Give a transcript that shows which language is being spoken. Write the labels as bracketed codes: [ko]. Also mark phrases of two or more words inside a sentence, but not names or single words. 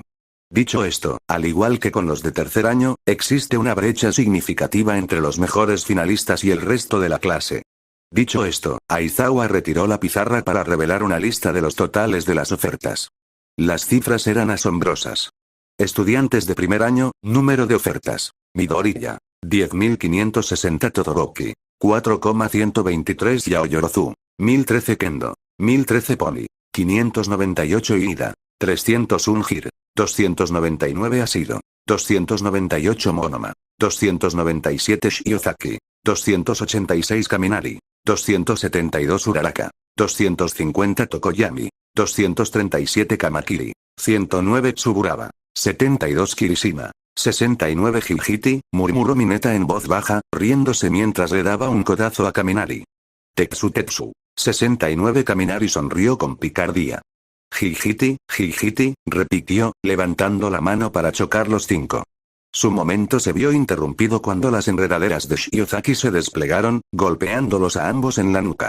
[es] «Dicho esto, al igual que con los de tercer año, existe una brecha significativa entre los mejores finalistas y el resto de la clase». Dicho esto, Aizawa retiró la pizarra para revelar una lista de los totales de las ofertas. Las cifras eran asombrosas. Estudiantes de primer año, número de ofertas. Midoriya. 10.560 Todoroki. 4,123 Yaoyorozu. 1013 Kendo. 1013 Pony. 598 Ida. 301 Hir. 299 Asido. 298 Monoma. 297 Shiozaki. 286 Kaminari. 272 Uraraka. 250 Tokoyami. 237 Kamakiri. 109 Tsuburaba. 72 Kirishima. 69 Gilhiti, murmuró Mineta en voz baja, riéndose mientras le daba un codazo a Kaminari. Tetsu. 69 Kaminari sonrió con picardía. Gilhiti, repitió, levantando la mano para chocar los 5. Su momento se vio interrumpido cuando las enredaderas de Shiozaki se desplegaron, golpeándolos a ambos en la nuca.